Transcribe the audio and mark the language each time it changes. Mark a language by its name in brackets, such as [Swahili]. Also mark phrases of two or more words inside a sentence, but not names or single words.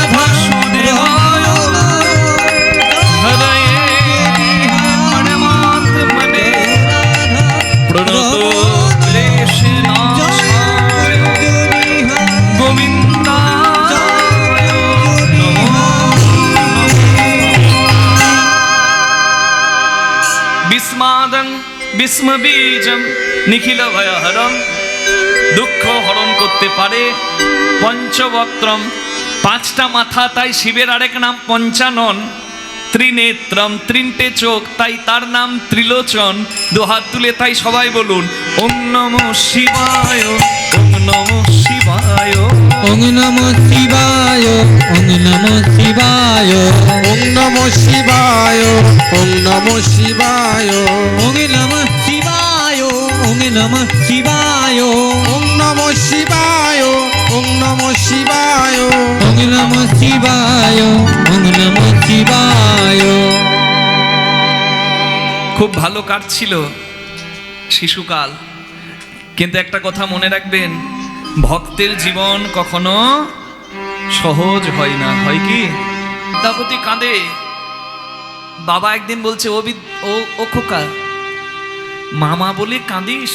[Sanskrit] বাসুদেবায় হরয়ে পরমাত্মনে প্রণত ক্লেশনাশায় গোবিন্দায় নমো বিস্মাদং বিস্মবীজং নিখিল ভয়হরং, [Bangla] দুঃখ হরণ করতে পারে। পঞ্চবক্ত্রম, পাঁচটা মাথা, তাই শিবের আরেক নাম পঞ্চানন। ত্রিনেত্রম, তিনটে চোখ, তাই তার নাম ত্রিলোচন। দুহাত তুলে তাই সবাই বলুন [Sanskrit] ওম নমঃ শিবায়, ওম নমঃ শিবায়, ওং নমঃ শিবায়, ওং নমঃ শিবায়, ওম নমঃ শিবায়, ওম নমঃ শিবায়, ওং নমঃ শিবায়, ওং নমঃ শিবায়, ওম নমঃ শিবায়, ওম নমঃ শিবায়, ওং নমঃ শিবায়, ওং নমঃ শিবায়। [Bangla] খুব ভালো কাটছিল শিশুকাল, কিন্তু একটা কথা মনে রাখবেন, ভক্তের জীবন কখনো সহজ হয় না। হয় কি? বিদ্যাপতি কাঁদে। বাবা একদিন বলছে, ও খোকা, মামা বলে কাঁদিস?